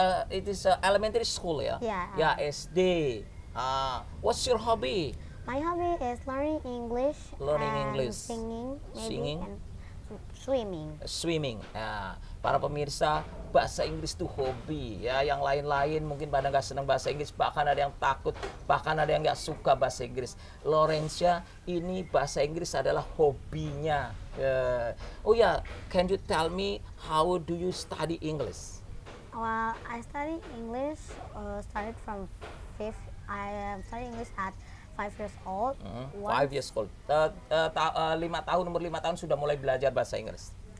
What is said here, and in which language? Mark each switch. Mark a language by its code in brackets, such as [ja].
[en] It is elementary school ya? Yeah. Ya, SD. What's your hobby? My hobby is learning English. Singing, maybe, and swimming. Swimming. [id] Nah, para pemirsa, bahasa Inggris itu hobi ya. Yang lain-lain mungkin pada nggak senang bahasa Inggris, bahkan ada yang takut, bahkan ada yang nggak suka bahasa Inggris. Lawrence ini bahasa Inggris adalah hobinya. [en] Oh ya, can you tell me how do you study English? Well, I study English. Started from 5th. I study English at 5 years old. 5 years old. [id] 5 tahun, umur 5 tahun sudah mulai belajar bahasa Inggris.